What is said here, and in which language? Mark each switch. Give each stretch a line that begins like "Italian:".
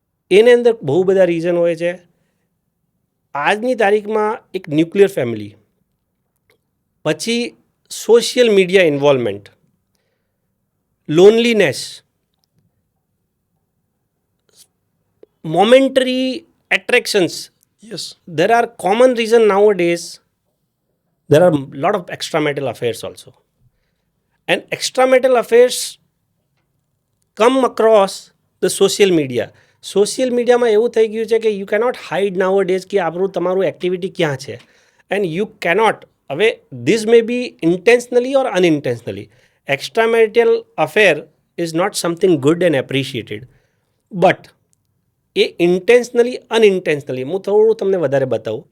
Gujarati: એને અંદર બહુ બધા રીઝન હોય છે. આજની તારીખમાં એક ન્યુક્લિયર ફેમિલી, પછી social media involvement, loneliness, momentary attractions.
English: Yes There are common reason nowadays. There are a lot of extramarital affairs also, and extramarital affairs come across the social media.
Gujarati: Social મીડિયામાં એવું થઈ ગયું છે કે
English: you cannot hide nowadays
Gujarati: કે તમારું activity ક્યાં છે,
English: And you cannot. હવે this may be intentionally or unintentionally. Extramarital affair is not something good and appreciated, but a intentionally unintentionally
Gujarati: હું થોડું તમને વધારે બતાવું.